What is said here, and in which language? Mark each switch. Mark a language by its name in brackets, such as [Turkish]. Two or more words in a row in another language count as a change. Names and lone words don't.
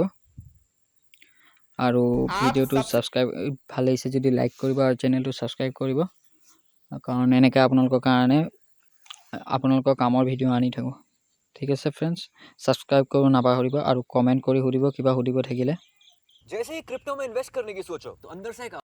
[Assamese] আৰু ভিডিঅ'টো ছাবস্ক্ৰাইব ভাল লাগিছে যদি লাইক কৰিব আৰু চেনেলটো ছাবস্ক্ৰাইব কৰিব, কাৰণ এনেকৈ আপোনালোকৰ কামৰ ভিডিঅ' আনি থাকোঁ। ঠিক আছে ফ্ৰেণ্ডছ, ছাবস্ক্ৰাইব কৰিব নাপাহৰিব আৰু কমেণ্ট কৰি সুধিব কিবা সুধিব থাকিলে। [Hindi] जैसे ही क्रिप्टो में इन्वेस्ट करने की सोचो तो अंदर से